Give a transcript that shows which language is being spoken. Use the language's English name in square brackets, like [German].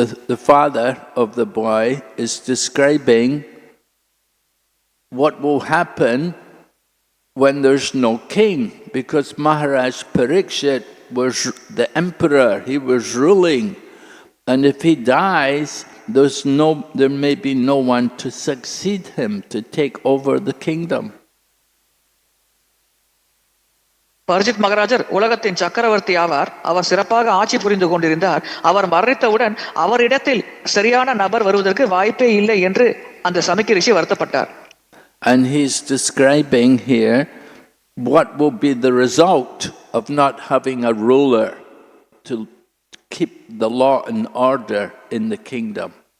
[English] the father of the boy is describing what will happen when there's no king, because Maharaj Parikshit was the emperor, he was ruling, and if he dies, there may be no one to succeed him, to take over the kingdom. [Tamil] பரிஜித் மகாராஜர் உலகத்தின் சக்கரவர்த்தி ஆவார். அவர் சிறப்பாக ஆட்சி புரிந்து கொண்டிருந்தார். அவர் மரணித்தவுடன் அவரிடத்தில் சரியான நபர் வருவதற்கு வாய்ப்பே இல்லை என்று அந்த சமிக்க ரிஷி வருத்தப்பட்டார். [English] And he's describing here what will be the result of not having a ruler to keep the law and order in the kingdom.